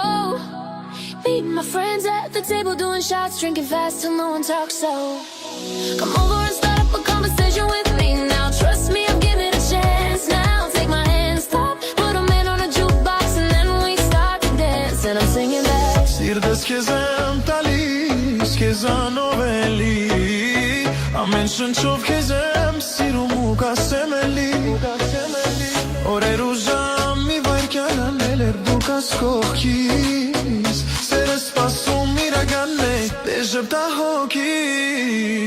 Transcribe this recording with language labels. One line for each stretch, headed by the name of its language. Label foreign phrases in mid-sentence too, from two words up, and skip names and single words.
English: Meet my friends at the table, doing shots, drinking fast till no one talks so. Come over and start up a conversation with me now. Trust me, I'm giving it a chance now. Take my hand, stop, put a man on a jukebox, and then we start to dance. And I'm singing back.
Armenian: Սիրտս քեզ եմ տալիս, քեզանով էլի Ամեն շնչով քեզ եմ սիրում ու կասեմ էլի Օրեր ու ժամ մի վայրկյան անել էր դու կաս կողքիս Սերը սպասում իրական է, դեժբտա հոգիս